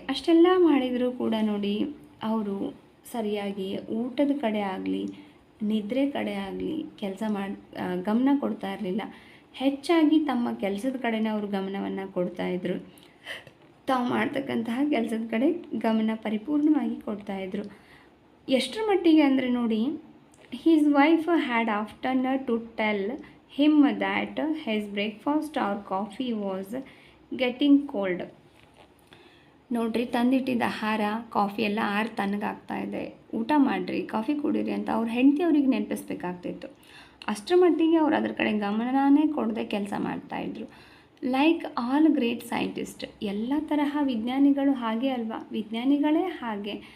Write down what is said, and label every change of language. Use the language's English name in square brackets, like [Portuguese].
[Kannada] ಅಷ್ಟೆಲ್ಲ ಮಾಡಿದರೂ ಕೂಡ ನೋಡಿ, ಅವರು ಸರಿಯಾಗಿ ಊಟದ ಕಡೆ ಆಗಲಿ ನಿದ್ರೆ ಕಡೆ ಆಗಲಿ ಗಮನ ಕೊಡ್ತಾ ಇರಲಿಲ್ಲ. ಹೆಚ್ಚಾಗಿ ತಮ್ಮ ಕೆಲಸದ ಕಡೆನೇ ಅವರು ಗಮನವನ್ನು ಕೊಡ್ತಾಯಿದ್ರು. ತಾವು ಮಾಡ್ತಕ್ಕಂತಹ ಕೆಲಸದ ಕಡೆ ಗಮನ ಪರಿಪೂರ್ಣವಾಗಿ ಕೊಡ್ತಾಯಿದ್ರು. ಎಷ್ಟರ ಮಟ್ಟಿಗೆ ಅಂದರೆ ನೋಡಿ, [English] his wife had often to tell him that his breakfast or coffee was getting cold. [Kannada] ನೋಡ್ರಿ, ತಂದಿಟ್ಟಿದ್ದ ಆಹಾರ ಕಾಫಿ ಎಲ್ಲ ತಣ್ಣಗಾಗ್ತಾ ಇದೆ, ಊಟ ಮಾಡಿರಿ, ಕಾಫಿ ಕುಡೀರಿ ಅಂತ ಅವ್ರ ಹೆಂಡತಿ ಅವ್ರಿಗೆ ನೆನಪಿಸ್ಬೇಕಾಗ್ತಿತ್ತು. ಅಷ್ಟರ ಮಟ್ಟಿಗೆ ಅವ್ರು ಅದ್ರ ಕಡೆ ಗಮನನೇ ಕೊಡದೆ ಕೆಲಸ ಮಾಡ್ತಾಯಿದ್ರು. [English] like all great scientist, [Kannada] ಎಲ್ಲ ತರಹ ವಿಜ್ಞಾನಿಗಳು ಹಾಗೆ ಅಲ್ವಾ, ವಿಜ್ಞಾನಿಗಳೇ ಹಾಗೆ.